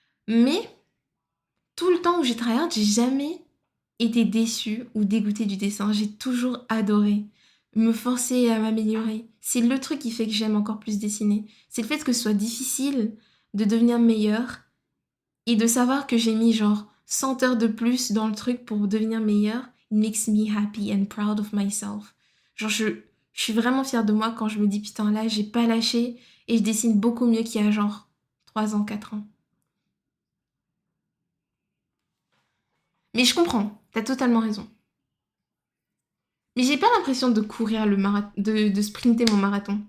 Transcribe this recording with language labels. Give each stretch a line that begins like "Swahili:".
French: Mais tout le temps où j'ai tryhard, j'ai jamais été déçue ou dégoûtée du dessin. J'ai toujours adoré me forcer à m'améliorer. C'est le truc qui fait que j'aime encore plus dessiner. C'est le fait que ce soit difficile de devenir meilleur et de savoir que j'ai mis genre 100 heures de plus dans le truc pour devenir meilleur.
English: It makes me happy and proud of myself.
French: Genre je suis vraiment fière de moi quand je me dis putain là j'ai pas lâché et je dessine beaucoup mieux qu'il y a genre 3 ans, 4 ans. Mais je comprends, t'as totalement raison. Mais j'ai pas l'impression de courir le marathon, de sprinter mon marathon.